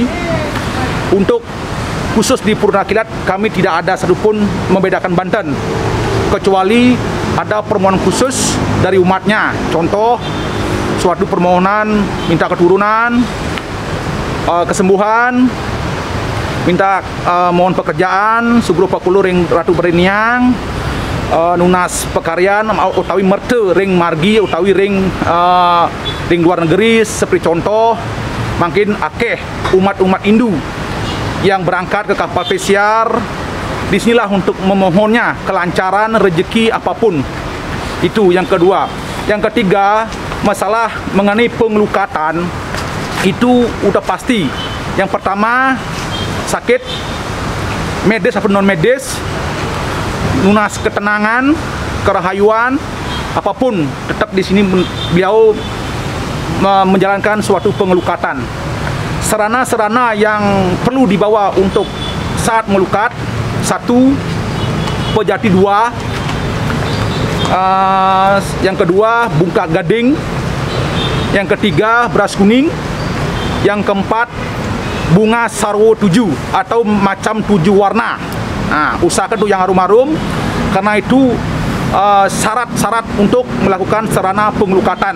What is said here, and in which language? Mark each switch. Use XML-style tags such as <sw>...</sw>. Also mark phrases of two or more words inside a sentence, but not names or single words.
<id>Untuk khusus di Pura Tanah Kilap, kami tidak ada satupun membedakan Banten, kecuali ada permohonan khusus dari umatnya. Contoh, suatu permohonan minta keturunan, kesembuhan, minta mohon pekerjaan,</id> <ban>subro pakulu ring Ratu Beriniang, nunas pekaryan utawi merte ring margi utawi ring luar negeri,</ban> <id>seperti contoh makin akeh umat-umat Hindu yang berangkat ke kapal pesiar. Disinilah untuk memohonnya kelancaran rezeki apapun. Itu yang kedua. Yang ketiga, masalah mengenai pengelukatan itu udah pasti. Yang pertama, sakit medis atau non medis, lunas ketenangan, kerahayuan, apapun tetap di sini beliau menjalankan suatu pengelukatan. Sarana-sarana yang perlu dibawa untuk saat melukat, 1, pejati 2, yang kedua bungkak gading, yang ketiga beras kuning, yang keempat bunga sarwo 7 atau macam 7 warna. Nah, usahakan tuh yang harum-harum, karena itu syarat-syarat untuk melakukan sarana pengelukatan.</id>